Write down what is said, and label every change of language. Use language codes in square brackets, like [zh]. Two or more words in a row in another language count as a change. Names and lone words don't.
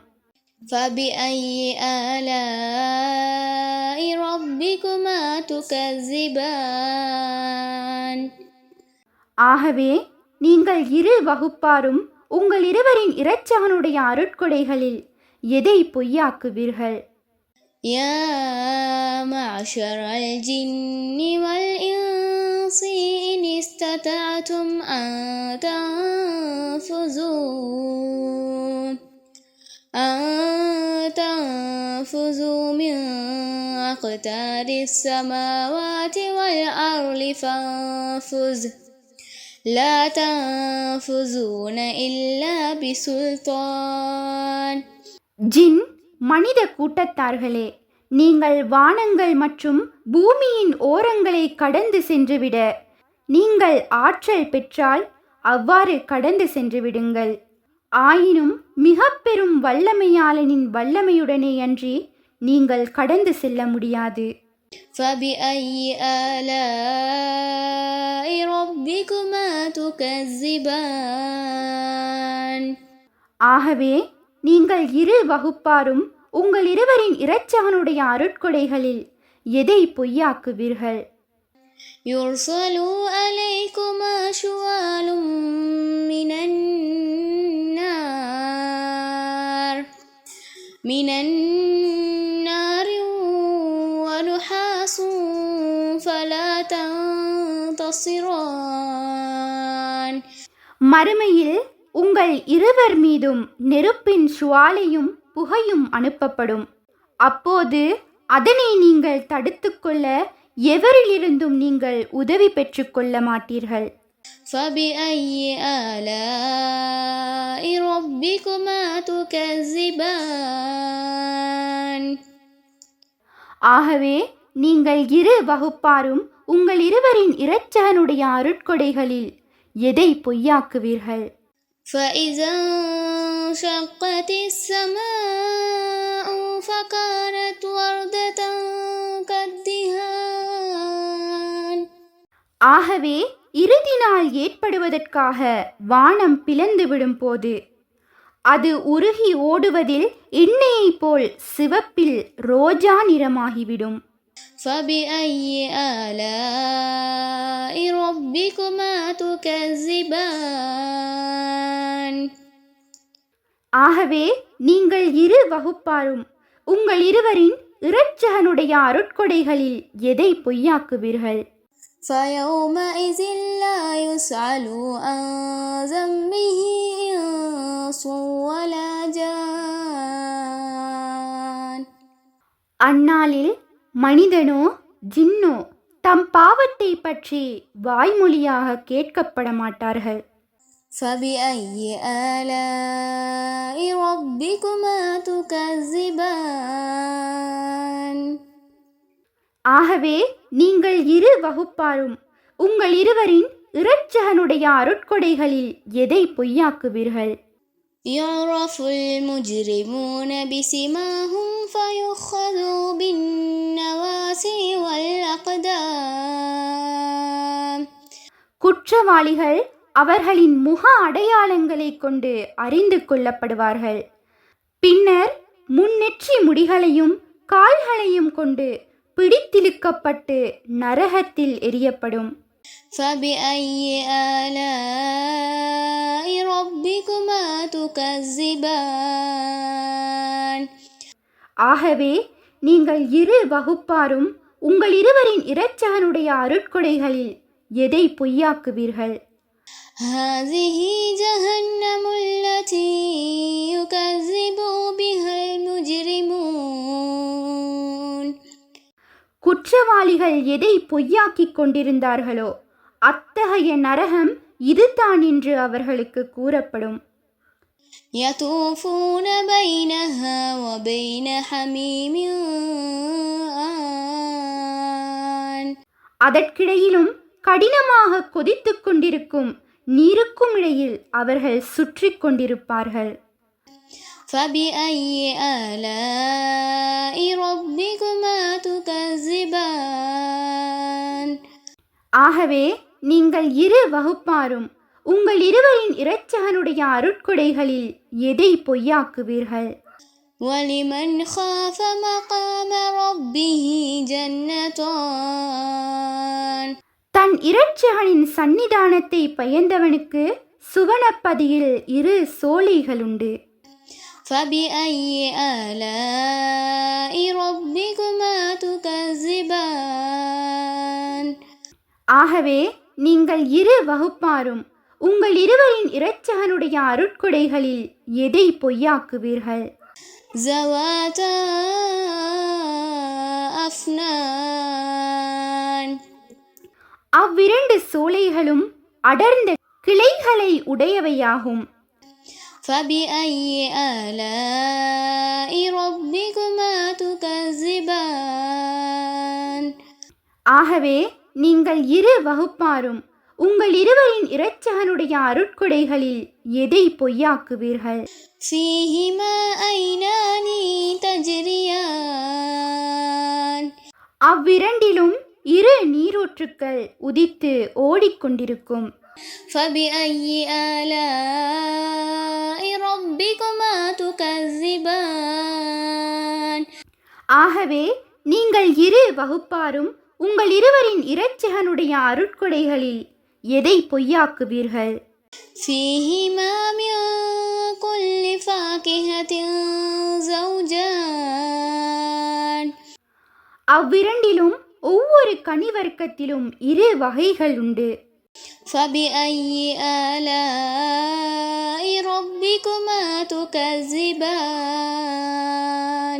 [ar] فبأي آلاء ربكما تكذبان [ta] ஆகவே நீங்கள் இரு வகுப்பாரும் உங்கள் இருவரின் இரட்சகனுடைய அருட்கொடைகளில் எதை பொய்யாக்குவீர்கள்? [ar] يا معشر الجن والإنس إن استطعتم أن تنفذوا من أقطار السماوات والأرض فانفذوا لا تنفذون إلا بسلطان [ta] ஜின் மனித கூட்டத்தார்களே, நீங்கள் வானங்கள் மற்றும் பூமியின் ஓரங்களை கடந்து சென்றுவிட நீங்கள் ஆற்றல் பெற்றால் அவ்வாறு கடந்து சென்று விடுங்கள். ஆயினும் மிக பெரும் வல்லமையாளனின் வல்லமையுடனே அன்றி நீங்கள் கடந்து செல்ல முடியாது. [ar] فبأي آلاء ربكما تكذبان [ta] ஆகவே நீங்கள் இரு வகுப்பாரும் உங்கள் இருவரின் இரட்சகனுடைய அருட்கொடைகளில் எதை பொய்யாக்குவீர்கள்? [ar] يرسل عليكما شوال من النار ونحاس فلا تنتصران [ta] மறுமையில் உங்கள் இருவர் மீதும் நெருப்பின் சுவாலையும் புகையும் அனுப்பப்படும். அப்போது அதனை நீங்கள் தடுத்துக்கொள்ள எவரிலிருந்தும் நீங்கள் உதவி பெற்றுக்கொள்ள மாட்டீர்கள். [ar] فبأي آلاء ربكما تكذبان [ta] ஆகவே நீங்கள் இரு வகுப்பாரும் உங்கள் இருவரின் இரட்சகனுடைய அருட்கொடைகளில் எதை பொய்யாக்குவீர்கள்? [ar] فإذا انشقت السماء فكانت وردة كالدهان. [ta] ஆகவே இறுதி நாள் ஏற்படுவதற்காக வானம் பிளந்துவிடும் போது அது உருகி ஓடுவதில் எண்ணெயைப் போல் சிவப்பில் ரோஜா நிறமாகிவிடும். [ar] فبأي آلاء ربكما تكذبان. [ta] ஆகவே நீங்கள் இரு வகுப்பாரும் உங்கள் இருவரின் இரட்சகனுடைய அருட்கொடைகளில் எதை பொய்யாக்குவீர்கள்? [ar] فيومئذ لا يسأل عن ذنبه إنس ولا جان. [ta] அந்நாளில் மனிதனோ ஜின்னோ தம் பாவத்தை பற்றி வாய்மொழியாக கேட்கப்பட மாட்டார்கள். [ar] فبأي آلاء ربكما تكذبان. [ta] ஆகவே நீங்கள் இரு வகுப்பாரும் உங்கள் இருவரின் இரட்சகனுடைய அருட்கொடைகளில் எதை பொய்யாக்குவீர்கள்? [ar] يعرف المجرمون بسماهم فيؤخذوا بالنواسي والأقدام. [ta] குற்றவாளிகள் அவர்களின் முக அடையாளங்களை கொண்டு அறிந்து கொள்ளப்படுவார்கள். பின்னர் முன்னெற்றி முடிகளையும் கால்களையும் கொண்டு பிடித்திழுக்கப்பட்டு நரகத்தில் எரியப்படும். [ar] فبأي آلاء ربكما تكذبان. [ta] ஆகவே நீங்கள் இரு வகுப்பாரும் உங்கள் இருவரின் இரட்சகனுடைய அருட்கொடைகளில் எதை பொய்யாக்குவீர்கள்? [ar] هذه جهنم التي يكذب بها المجرمون. [ta] குற்றவாளிகள் எதை பொய்யாக்கிக் கொண்டிருந்தார்களோ அத்தகைய நரகம் இதுதான் என்று அவர்களுக்கு கூறப்படும். [ar] يطوفون بينها وبين حميم آن. [ta] அதற்கிடையிலும் கடினமாக கொதித்துக் கொண்டிருக்கும் நீருக்கும் இடையில் அவர்கள் சுற்றி கொண்டிருப்பார்கள். [ar] فبأي آلاء ربكما تكذبان. [ta] ஆகவே நீங்கள் இரு வகுப்பாரும் உங்கள் இருவரின் இரட்சகனுடைய அருட்கொடைகளில் எதை பொய்யாக்குவீர்கள்? [ar] ولمن خاف مقام ربه جنتان. [ta] தன் இரட்சகனின் சன்னிதானத்தை பயந்தவனுக்கு சுவனப்பதியில் இரு சோலைகளுண்டு. [ar] فبأي آلاء ربكما تكذبان. [ta] ஆகவே நீங்கள் இரு வகுப்பாரும் உங்கள் இருவரின் இரட்சகனுடைய அருட்கொடைகளில் எதை பொய்யாக்குவீர்கள்? [ar] ذواتا أفنان. [ta] அவ்விரண்டு சோலைகளும் அடர்ந்த கிளைகளை உடையவையாகும். [ar] فبأي آلاء ربكما تكذبان. [ta] ஆகவே நீங்கள் இரு வகுப்பாரும் உங்கள் இருவரின் இரட்சகனுடைய அருட்கொடைகளில் எதை பொய்யாக்குவீர்கள்? [ar] فيهما عينان تجريان. [ta] அவ்விரண்டிலும் இரு நீரூற்றுக்கள் உதித்து ஓடிக்கொண்டிருக்கும். [ar] فبأي آلاء ربكما تكذبان. [ta] ஆகவே நீங்கள் இரு வகுப்பாரும் உங்கள் இருவரின் இரட்சகனுடைய அருட்கொடைகளில் எதை பொய்யாக்குவீர்கள்? [ar] فيهما من كل فاكهة زوجان. [ta] அவ்விரண்டிலும் ஒவ்வொரு கனிவர்க்கத்திலும் இரு வகைகள் உண்டு. [ar] فبأي آلاء ربكما تكذبان.